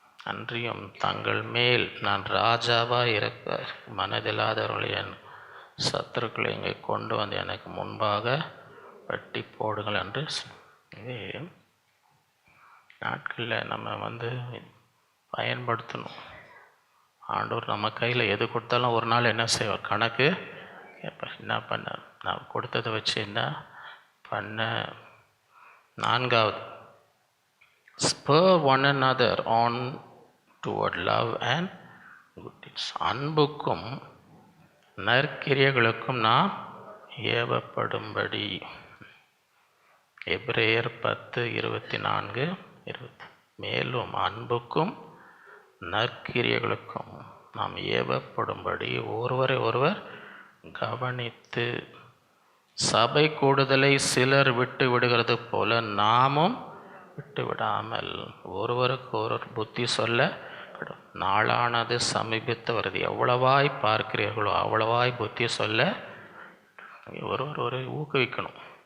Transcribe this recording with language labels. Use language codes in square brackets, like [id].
[ta] அன்றியும் தங்கள் மேல் நான் ராஜாவாக இருக்க மனதில்லாதவர்களை என் சத்துருக்களை இங்கே கொண்டு வந்து எனக்கு முன்பாக வெட்டி போடுங்கள் என்று. இதே நாட்களில் நம்ம வந்து பயன்படுத்தணும். ஆண்டவர் நம்ம கையில் எது கொடுத்தாலும் ஒரு நாள் என்ன செய்வார், கணக்கு கேட்பார். என்ன பண்ண, நான் கொடுத்ததை வச்சு என்ன பண்ண. [en] 4வது, spur one another on toward love and good deeds. [ta] அன்புக்கும் நற்கிரியைகளுக்கும் நாம் ஏவப்படும்படி. எபிரேயர் 10:24-20. மேலும் அன்புக்கும் நற்கிரியைகளுக்கும் நாம் ஏவப்படும்படி ஒருவரை ஒருவர் கவனித்து, சபை கூடுதலை சிலர் விட்டு விடுகிறது போல நாமும் விட்டு விடாமல் ஒருவருக்கு ஒருவர் புத்தி சொல்ல, நாளானது சமீபித்து வருது, எவ்வளவாய் பார்க்கிறீர்களோ அவ்வளவாய் புத்தி சொல்ல ஒருவர் ஒரு ஊக்குவிக்கணும்.